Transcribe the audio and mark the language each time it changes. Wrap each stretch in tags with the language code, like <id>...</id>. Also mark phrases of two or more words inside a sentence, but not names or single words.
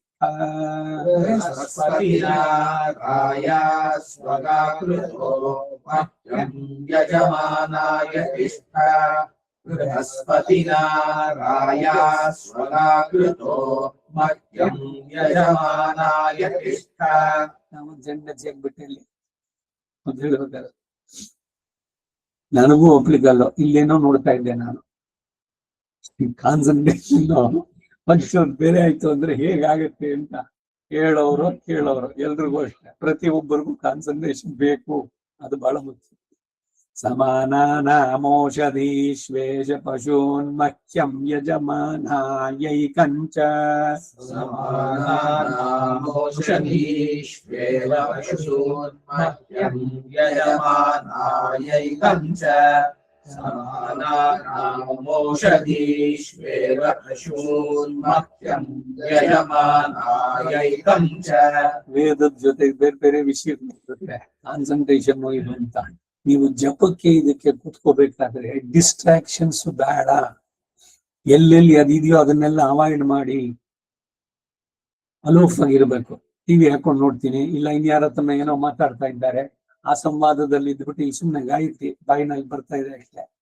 <sa>बृहस्पतिना राजा स्वगाकृतो मह्यं यजमानाय तिष्ठ बृहस्पतिना राजा स्वगाकृतो मह्यं यजमानाय तिष्ठ</sa> <kn>ನನಗೂ ಒಪ್ಲಿಕ್ಕಲ್ಲ ಇಲ್ಲೇನೋ ನೋಡ್ತಾ ಇದ್ದೆ ನಾನು ಕಾನ್ಸಂಟ್ರೇಷನ್ ಒಂಚೂರು ಬೇರೆ ಆಯ್ತು ಅಂದ್ರೆ ಹೇಗಾಗತ್ತೆ ಅಂತ ಹೇಳೋರು ಕೇಳೋರು ಎಲ್ರಿಗೂ ಅಷ್ಟೇ ಪ್ರತಿಯೊಬ್ಬರಿಗೂ ಕಾನ್ಸಂಟ್ರೇಷನ್ ಬೇಕು ಅದು ಬಹಳ ಮುಖ್ಯ</kn> <sa>समानानामोषधीष्वेष पशून्मह्यं यजमानायैकञ्च समानानामोषधीष्वेव पशून्मह्यं यजमानायैकञ्च समानानामोषधीष्वेव पशून्मह्यं यजमानायैकञ्च</sa> <kn>ವೇದದ ಜೊತೆಗೆ ಬೇರೆ ಬೇರೆ ವಿಷಯ ಕಾನ್ಸಂಟ್ರೇಷನ್ ಇದು ಅಂತ ನೀವು ಜಪಕ್ಕೆ ಇದಕ್ಕೆ ಕುತ್ಕೋಬೇಕಾದ್ರೆ ಡಿಸ್ಟ್ರಾಕ್ಷನ್ಸ್ ಬೇಡ ಎಲ್ಲೆಲ್ಲಿ ಅದಿದೆಯೋ ಅದನ್ನೆಲ್ಲ ಅವಾಯ್ಡ್ ಮಾಡಿ ಅಲೋಫ್ ಆಗಿರ್ಬೇಕು ಟಿವಿ ಹಾಕೊಂಡು ನೋಡ್ತೀನಿ, ಇಲ್ಲ ಇನ್ಯಾರ ಹತ್ರನ ಏನೋ ಮಾತಾಡ್ತಾ ಇದ್ದಾರೆ, ಆ ಸಂವಾದದಲ್ಲಿ ಇದ್ಬಿಟ್ಟು ಇಲ್ಲಿ ಸುಮ್ಮನೆ ಗಾಯತ್ರಿ ಬಾಯಿನಲ್ಲಿ ಬರ್ತಾ ಇದೆ ಅಷ್ಟೇ.</kn>